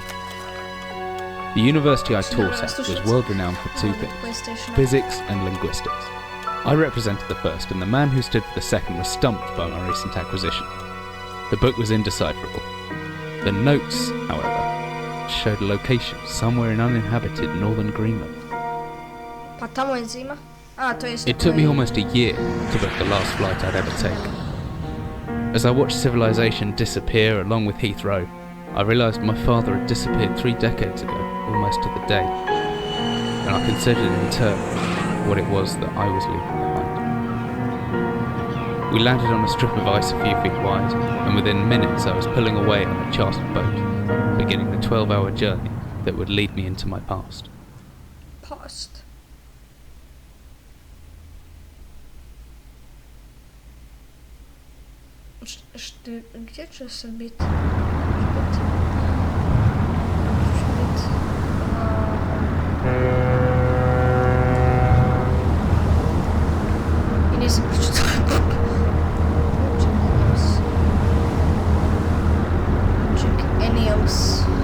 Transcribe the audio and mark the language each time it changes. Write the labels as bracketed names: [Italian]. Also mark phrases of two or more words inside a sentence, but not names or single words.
[English] The university I taught at was world renowned for two things: physics and linguistics. I represented the first, and the man who stood for the second was stumped by my recent acquisition. The book was indecipherable. The notes, however, showed a location somewhere in uninhabited northern Greenland. [Croatian] Pa tamo je zima? [English] It took me almost a year to book the last flight I'd ever take. As I watched civilization disappear along with Heathrow, I realised my father had disappeared 3 decades ago, almost to the day, and I considered in turn what it was that I was leaving behind. We landed on a strip of ice a few feet wide, and within minutes I was pulling away on a chartered boat, beginning the 12-hour journey that would lead me into my past. Past? [Croatian] Gdje će se biti? I nisam pročitala. [English] Check any else.